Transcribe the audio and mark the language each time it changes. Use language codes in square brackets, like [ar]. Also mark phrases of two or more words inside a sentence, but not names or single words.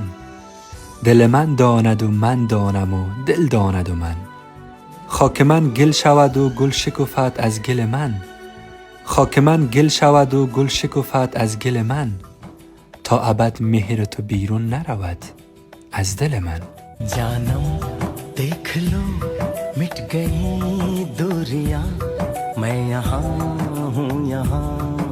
[fa] دل من داند و من دانم و دل داند و من. خاک من گل شود و گل شکفت از گل من. خاک من گل شود و گل شکفت از گل من. تا ابد مهر تو بیرون نرود از دل من. [ur] جانم دیکھ لو مٹ گئی دوریاں، میں یہاں ہوں یہاں